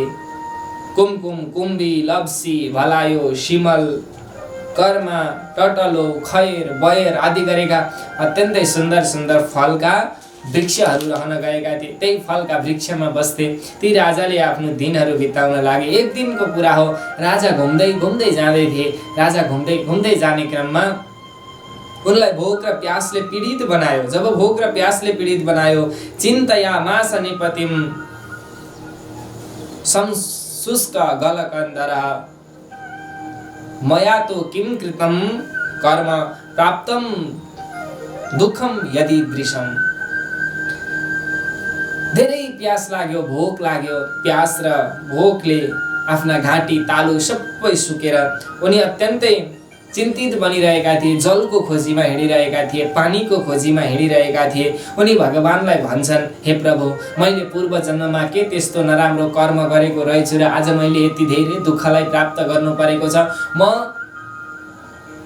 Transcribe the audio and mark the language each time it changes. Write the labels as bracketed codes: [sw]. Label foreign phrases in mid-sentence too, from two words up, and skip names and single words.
[ne] कुमकुम, कुम्बी, लप्सी, भलायो, शिमल, कर्मा, टटलो, खैर, बयर आदि गरेका अत्यन्तै सुन्दर सुन्दर फलका वृक्षहरू रहन गएका थिए। त्यही फलका वृक्षमा बस्थे। ती राजाले आफ्नो दिनहरू बिताउन लागे। एक दिनको कुरा हो, राजा घुम्दै घुम्दै जाँदै थिए। राजा घुम्दै घुम्दै जाने क्रममा उनलाई भोक र प्यासले पीडित बनायो। जब भोक र प्यासले पीडित बनायो, [sa] चिन्तयामास निपतिम संशुष्क गलकन्दरः मया तो किं कृतं कर्म प्राप्तं दुःखम यदि दृशम। [ne] धेरै प्यास लाग्यो, भोक लाग्यो। प्यास र भोकले आफ्ना घाँटी तालु सबै सुकेर उनी अत्यन्तै चिन्तित बनिरहेका थिए। जलको खोजीमा हिँडिरहेका थिए, पानीको खोजीमा हिँडिरहेका थिए। उनी भगवानलाई भन्छन्, हे प्रभु, मैले पूर्व जन्ममा के त्यस्तो नराम्रो कर्म गरेको रहेछु र आज मैले यति धेरै दुःखलाई प्राप्त गर्नु परेको छ।